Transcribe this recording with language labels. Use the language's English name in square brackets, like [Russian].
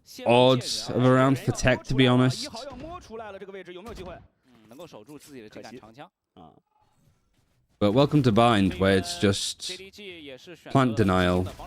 [English] odds of a round for Tech, to be honest. [Chinese] 好像摸出来了这个位置，有没有机会？能够守住自己的这杆长枪啊。 [English] But welcome to Bind, where it's just plant denial.